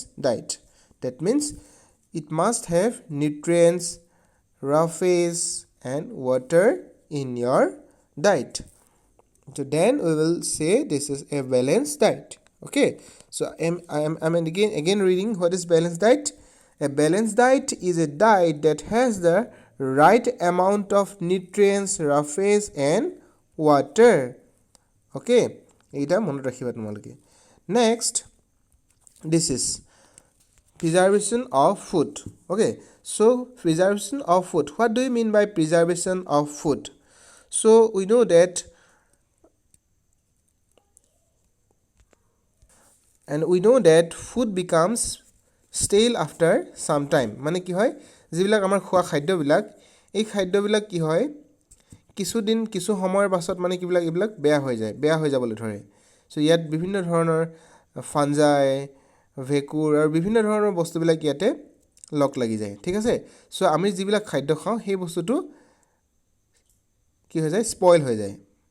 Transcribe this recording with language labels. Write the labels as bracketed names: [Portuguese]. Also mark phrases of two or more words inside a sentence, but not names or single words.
[English] diet that means it must have nutrients roughage and water in your diet so then we will say this is a balanced diet okay so I'm again reading what is balanced diet a balanced diet is a diet that has the right amount of nutrients roughage and water okay [Assamese] এটা মনত ৰাখিবা তোমালোকে [English] next this is preservation of food okay so preservation of food what do you mean by preservation of food so we know that food becomes stale after some time [Assamese] মানে কি হয় যিবিলাক আমাৰ খোৱা খাদ্যবিলাক এই খাদ্যবিলাক কি হয় কিছুদিন কিছু সময়ৰ পাছত মানে কিবিলাক এইবিলাক বেয়া হৈ যাবলৈ ধৰে সো ইয়াত বিভিন্ন ধৰণৰ ফাঞ্জাই ভেকুৰ আৰু বিভিন্ন ধৰণৰ বস্তুবিলাক ইয়াতে লক লাগি যায় ঠিক আছে সো আমি যিবিলাক খাদ্য খাও সেই বস্তুটো কি হৈ যায় স্পইল হৈ যায়